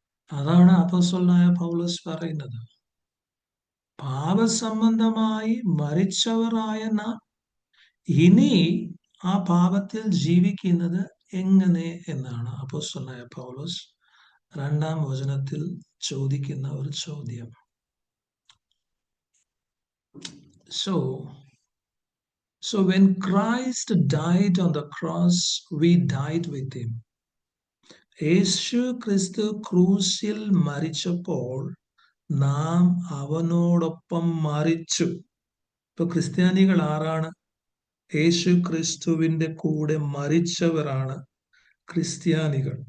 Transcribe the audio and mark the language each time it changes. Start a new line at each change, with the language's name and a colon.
Malayalam: അതാണ് അപ്പോസ്തലനായ പൗലോസ് പറയുന്നത്. പാപസംബന്ധമായി മരിച്ചവരായ നാം ഇനി ആ പാപത്തിൽ ജീവിക്കുന്നത് എങ്ങനെ എന്നാണ് അപ്പോസ്തലനായ പൗലോസ് 2-ാം വചനത്തിൽ ചോദിക്കുന്ന ഒരു ചോദ്യം.
English: So when Christ died on the cross, we died with him.
Malayalam: യേശു ക്രിസ്തു ക്രൂശിൽ മരിച്ചപ്പോൾ നാം അവനോടൊപ്പം മരിച്ചു. ഇപ്പൊ ക്രിസ്ത്യാനികൾ ആരാണ്? യേശു ക്രിസ്തുവിന്റെ കൂടെ മരിച്ചവരാണ് ക്രിസ്ത്യാനികൾ.